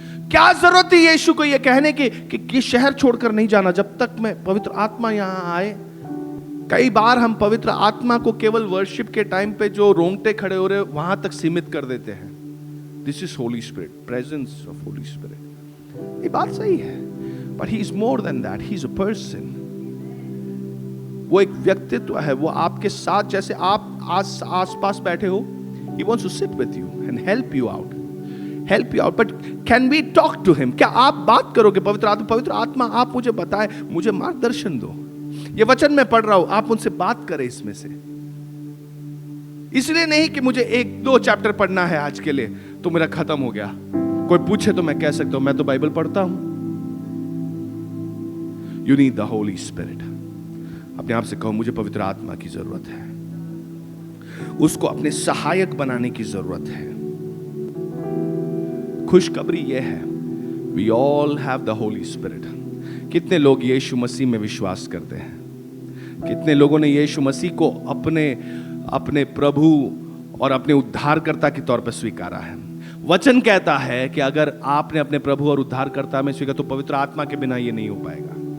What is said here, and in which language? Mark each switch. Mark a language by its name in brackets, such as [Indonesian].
[Hindi] क्या जरूरत थी यीशु को यह कहने की कि शहर छोड़कर नहीं जाना जब तक मैं पवित्र आत्मा यहां आए। कई बार हम पवित्र आत्मा को केवल वर्शिप के टाइम पे जो रोंगटे खड़े हो रहे वहां तक सीमित कर देते हैं। [English] This is holy spirit, presence of holy spirit. [Hindi] ये बात सही है, [English] But he is more than that, he is a person. [Hindi] वो एक व्यक्तित्व है, वो आपके साथ, जैसे आप आस-पास बैठे हो, [English] he wants to sit with you and help you out, but can we talk to him? [Hindi] क्या आप बात करोगे पवित्र आत्मा आप मुझे बताए, मुझे मार्गदर्शन दो। ये वचन मैं पढ़ रहा हूं, आप उनसे बात करें इसमें से। इसलिए नहीं कि मुझे 1-2 चैप्टर पढ़ना है आज के लिए तो मेरा खत्म हो गया। कोई पूछे तो मैं कह सकता हूं मैं तो बाइबल पढ़ता हूं। [English] You need the Holy Spirit। [Hindi] अपने आप से कहो, मुझे पवित्र आत्मा की जरूरत है, उसको अपने सहायक बनाने की जरूरत है। खुशखबरी यह है, [English] we all have the Holy Spirit। [Hindi] कितने लोग यीशु मसीह में विश्वास करते हैं? कितने लोगों ने यीशु मसीह को अपने प्रभु और अपने उद्धारकर्ता के तौर पर स्वीकारा है? वचन कहता है कि अगर आपने अपने प्रभु और उद्धारकर्ता में स्वीकार, तो पवित्र आत्मा के बिना यह नहीं हो पाएगा।